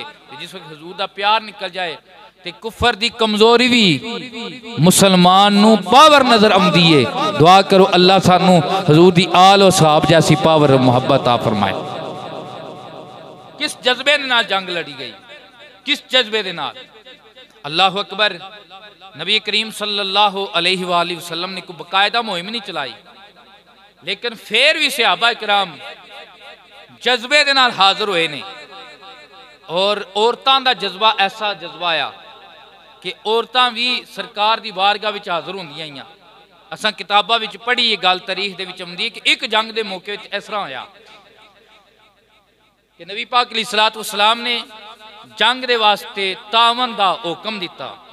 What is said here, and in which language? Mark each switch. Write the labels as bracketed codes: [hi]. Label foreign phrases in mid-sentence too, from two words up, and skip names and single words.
[pa] جس وقت حضور دا پیار نکل جائے تے کفر دی کمزوری بھی مسلمان نوں پاور نظر آؤندی ہے. دعا کرو اللہ سانوں حضور دی آل اور صحاب جیسی پاور محبت آ فرمائے. کس جذبے دے نال جنگ لڑی گئی، کس جذبے دے نال. [ar] الله أكبر. [pa] نبی کریم [ar] صلى الله عليه وسلم [pa] نے کوئی باقاعدہ مہم نہیں چلائی، لیکن پھر بھی صحابہ اکرام جذبے دے نال حاضر ہوئے نے. اور عورتاں دا جذبہ ایسا جذبہ آیا کہ عورتاں بھی سرکار دی بارگاہ وچ حاضر ہوندیاں ہیاں. اساں کتاباں وچ پڑھی یہ گل تاریخ دے وچ آؤندی کہ ایک جنگ دے موقعے وچ اس طرح ہویا کہ نبی پاک [ar] عليه الصلاة والسلام [pa] نے جنگ دے واسطے تاوان دا حکم دتا.